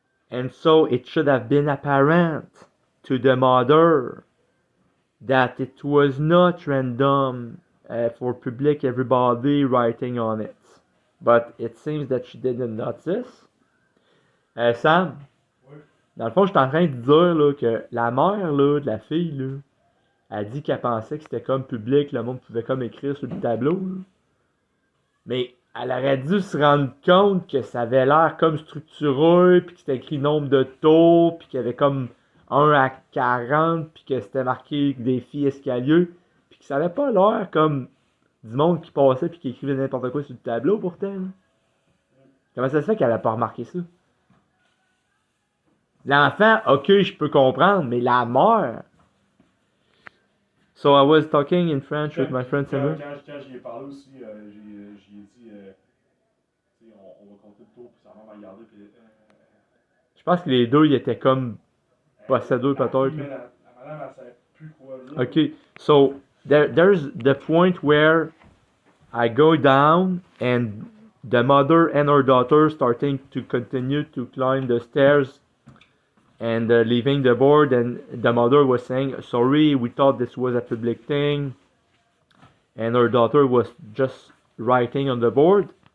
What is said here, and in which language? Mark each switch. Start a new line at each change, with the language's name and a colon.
English: And so it should have been apparent to the mother that it was not random for public everybody writing on it. But it seems that she didn't notice.
French: Sam, dans le fond, je suis en train de dire là, que la mère là, de la fille, là, elle dit qu'elle pensait que c'était comme public, le monde pouvait comme écrire sur le tableau. Là. Mais elle aurait dû se rendre compte que ça avait l'air comme structuré, puis que c'était écrit nombre de tours, puis qu'il y avait comme 1 à 40, puis que c'était marqué défi escalier, puis que ça avait pas l'air comme du monde qui passait puis qui écrivait n'importe quoi sur le tableau pourtant. Là. Comment ça se fait qu'elle a pas remarqué ça? L'enfant, ok, je peux comprendre, mais la mère.
English: So I was talking in French with my friend Samuel.
French: Quand j'y ai parlé aussi, j'y ai dit, on va compter le tour, puis sa mère m'a regardé, puis Je pense que les deux, ils étaient comme possédés peut-être. Mais la madame, elle savait plus quoi dire.
English: Okay, so there's the point where I go down and the mother and her daughter starting to continue to climb the stairs and leaving the board, and the mother was saying, sorry, we thought this was a public thing, and her daughter was just writing on the board.